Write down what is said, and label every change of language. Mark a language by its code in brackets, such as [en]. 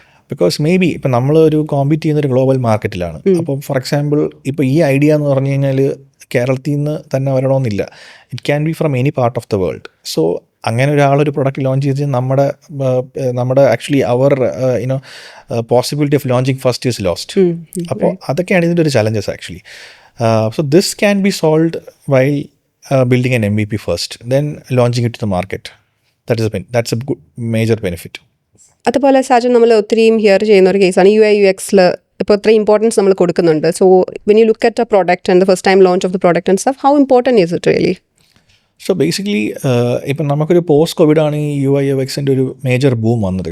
[ml] Because may be ഇപ്പം നമ്മളൊരു compete ചെയ്യുന്നൊരു ഗ്ലോബൽ മാർക്കറ്റിലാണ്. അപ്പം ഫോർ എക്സാമ്പിൾ ഇപ്പോൾ ഈ ഐഡിയ എന്ന് പറഞ്ഞു കഴിഞ്ഞാൽ കേരളത്തിൽ നിന്ന് തന്നെ വരണമെന്നില്ല. [en] It can be from any part of the world. So [ml] അങ്ങനെ ഒരാളൊരു പ്രൊഡക്റ്റ് ലോഞ്ച് ചെയ്ത് നമ്മുടെ [en] Actually അവർ possibility of launching first is lost. [ml] അപ്പോൾ അതൊക്കെയാണ് ഇതിൻ്റെ ഒരു challenges actually. [en] So this can be solved while building an MVP first, then launching it to the market. That's a good major benefit. [ml] അതുപോലെ സാജൻ നമ്മൾ ഒത്തിരിയും here ചെയ്യുന്ന ഒരു കേസാണ് UI/UXൽ ഇപ്പോൾ ഇത്ര ഇമ്പോർട്ടൻസ് നമ്മൾ കൊടുക്കുന്നുണ്ട്. [en] So when you look at a product and the first time launch of the product and stuff, how important is it really? [ml] So basically ഇപ്പം നമുക്കൊരു പോസ്റ്റ് കോവിഡാണ് ഈ UI/UXൻ്റെ ഒരു മേജർ ബൂം വന്നത്.